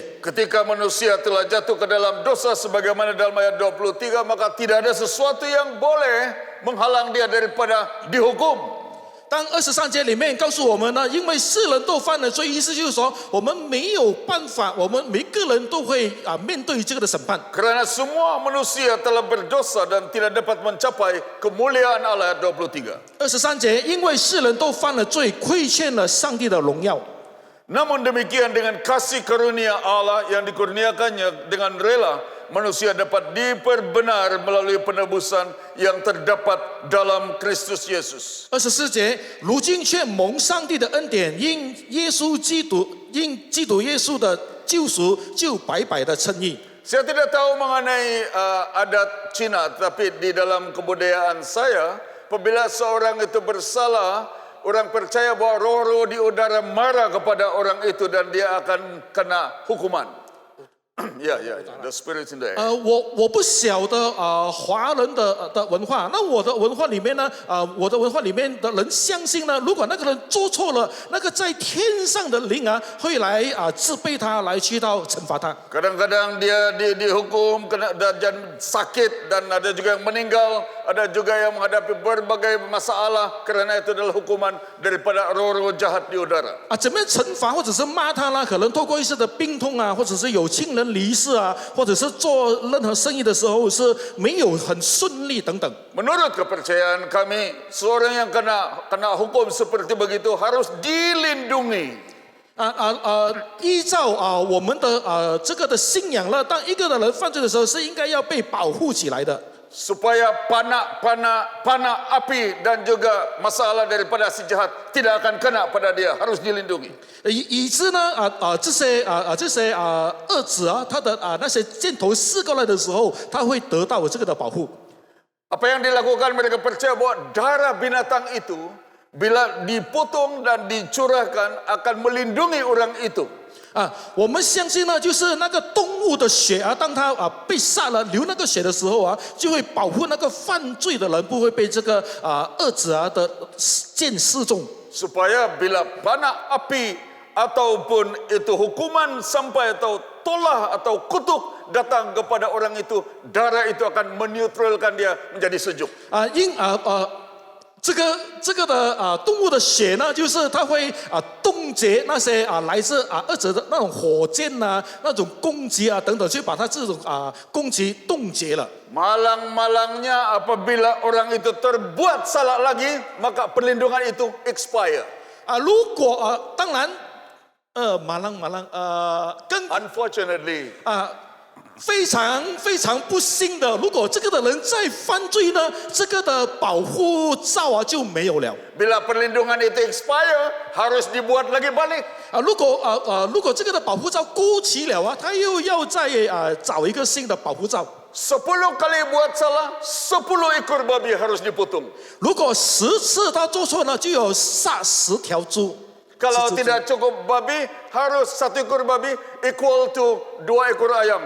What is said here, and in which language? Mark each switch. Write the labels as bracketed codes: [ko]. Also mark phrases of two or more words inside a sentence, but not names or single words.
[ms] Ketika manusia telah jatuh ke dalam dosa sebagaimana dalam ayat 23, maka tidak ada sesuatu yang boleh menghalang dia daripada dihukum. [zh] 当23节里面告诉我们呢，因为世人都犯了罪，意思就是说，我们没有办法，我们每个人都会面对这个的审判。 [ms] Karena semua manusia telah berdosa dan tidak dapat mencapai kemuliaan Allah. Ayat 23. [zh] 23节，因为世人都犯了罪，亏欠了上帝的荣耀。 [ms] Namun demikian dengan kasih karunia Allah yang dikurniakannya dengan rela, manusia dapat diperbenar melalui penebusan yang terdapat dalam Kristus Yesus. [zh] 24节，如今却蒙上帝的恩典，因基督耶稣的救赎，就白白的称义。 [ms] Saya tidak tahu mengenai adat Cina, tapi di dalam kebudayaan saya, apabila seorang itu bersalah, orang percaya bahwa roh-roh di udara marah kepada orang itu dan dia akan kena hukuman. [en] Ya, the spirits in the air. [zh] 我不晓得华人的文化，那我的文化里面呢，我的文化里面的人相信呢，如果那个人做错了，那个在天上的灵啊，会来责备他，来去到惩罚他。 [ms] Kadang-kadang dia dihukum kena dan sakit dan ada juga yang meninggal, ada juga yang menghadapi berbagai masalah kerana itu adalah hukuman daripada roh-roh jahat di udara. [zh] 怎么样惩罚或者是骂他呢？可能透过一些的病痛啊，或者是有亲人离世啊，或者是做任何生意的时候是没有很顺利等等。 [ms] Menurut kepercayaan kami, seorang yang kena hukum seperti begitu harus dilindungi. [zh] 依照我们的这个的信仰呢，当一个的人犯罪的时候，是应该要被保护起来的。 [ms] Supaya panah api dan juga masalah daripada si jahat tidak akan kena pada dia, harus dilindungi. [zh] 以致呢这些恶子啊，他的那些箭头射过来的时候，他会得到这个的保护。 [ms] Apa yang dilakukan mereka percaya bahwa darah binatang itu bila dipotong dan dicurahkan akan melindungi orang itu. [zh] 我们相信呢，就是那个动物的血啊，当它被杀了流那个血的时候啊，就会保护那个犯罪的人不会被这个恶子的箭射中。 [ms] Supaya bila panah api ataupun itu hukuman sampai atau tolah atau kutuk datang kepada orang itu, darah itu akan menetralkan dia menjadi sejuk. [zh] 这个的动物的血呢，就是它会冻结那些来自恶者的那种火箭呐、那种攻击啊等等，就把它这种攻击冻结了。 [ms] Malang-malangnya apabila orang itu terbuat salah lagi, maka perlindungan itu expire. [zh] 如果当然跟 [en] Unfortunately. [zh] 非常不幸的，如果这个的人再犯罪呢，这个的保护罩就没有了。 [ms] Bila perlindungan itu expire, harus dibuat lagi balik. [zh] 如果这个的保护罩过期了啊，他又要再找一个新的保护罩。 [ms] 10 kali buat salah, 10 ekor babi harus dipotong. [zh] 如果10次他做错呢，就有杀10条猪。 [ms] Kalau tidak cukup babi, harus 1 ekor babi [en] equal to [ms] 2 ekor ayam.